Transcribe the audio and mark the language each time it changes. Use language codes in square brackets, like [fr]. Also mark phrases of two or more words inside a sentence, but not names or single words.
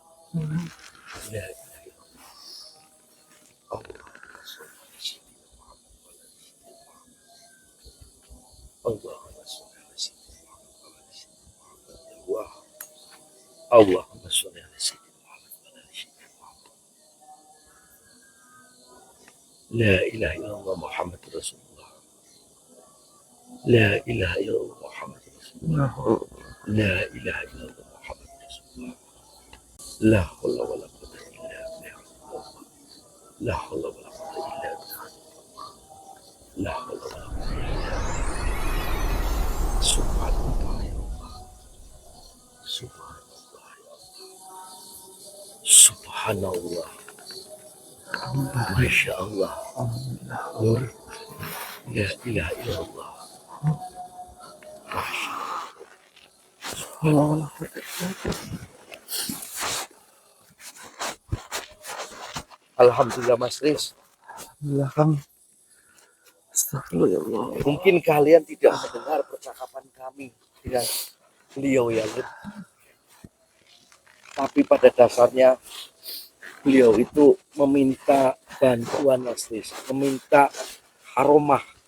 [ar] لا إله إلا الله. الله. Allah. اللهم صل على سيدنا محمد وعلى آل سيدنا محمد. لا إله إلا الله محمد رسول الله. لا إله إلا الله محمد رسول الله. لا إله إلا الله محمد رسول الله. لا حول ولا قوة إلا بالله. لا حول ولا قوة إلا بالله. لا حول ولا قوة إلا بالله. سبحان الله يا الله. سبحان الله. سبحان الله. ما شاء الله. Nur. لا إله إلا الله. ما شاء الله. Alhamdulillah Mas Riz. Alhamdulillah Kang. أستغفر الله يا الله. [id] Mungkin kalian tidak mendengar percakapan kami dengan beliau ya Lur. Tapi pada dasarnya beliau itu meminta bantuan Mas Riz, meminta aromah.